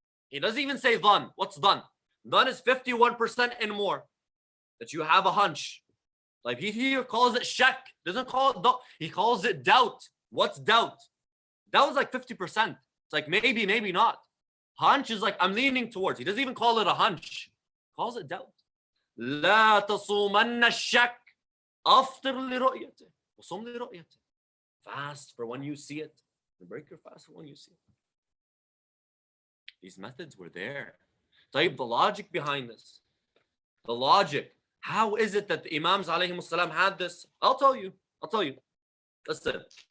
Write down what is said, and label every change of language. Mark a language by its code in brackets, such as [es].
[en] He doesn't even say dhan. What's dhan? Dhan is 51% and more. That you have a hunch. Like he here calls it shak. Doesn't call it doubt. He calls it doubt. What's doubt? Doubt is like 50%. It's like maybe, maybe not. Hunch is like I'm leaning towards. He doesn't even call it a hunch. He calls it doubt. [ar] لا تصومن الشك أفطر لرؤيته وصم لرؤيته. [en] Fast for when you see it and break your fast for when you see it. These methods were there. The logic behind this. The logic. How is it that the Imams alayhimus salam had this? I'll tell you. Listen.